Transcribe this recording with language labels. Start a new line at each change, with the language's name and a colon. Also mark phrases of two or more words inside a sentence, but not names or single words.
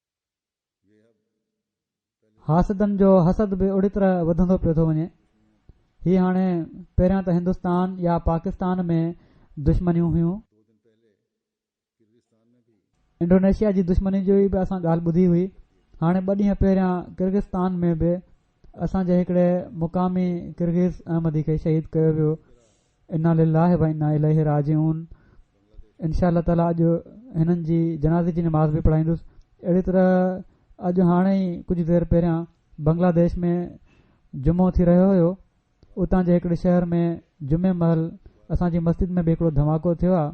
Sindhi: हासदनि जो हसद बि ओड़ी तरह वधंदो पियो थो वञे ही हाणे पहिरियां त हिंदुस्तान या पाकिस्तान में दुश्मनियूं हुयूं, इंडोनेशिया जी दुश्मनी जो बि असां ॻाल्हि ॿुधी हुई। हाणे 2 ॾींहं पहिरियां किर्गिस्तान में बि असांजे हिकिड़े मुक़ामी किर्गिज़ अहमदी खे शहीद कयो वियो।
Arabic: إنا لله وإنا إليه راجعون. إن شاء الله تعالى
Sindhi: अॼु हिननि जी जनाज़े जी नमाज़ बि पढ़ाईंदुसि। अहिड़ी तरह अॼु हाणे ई कुझु देरि पहिरियां बांग्लादेश में जुमो थी रहियो हुयो। उतां जे हिकिड़े शहर में जुमे महल असांजी मस्जिद में बि हिकिड़ो धमाको थियो आहे।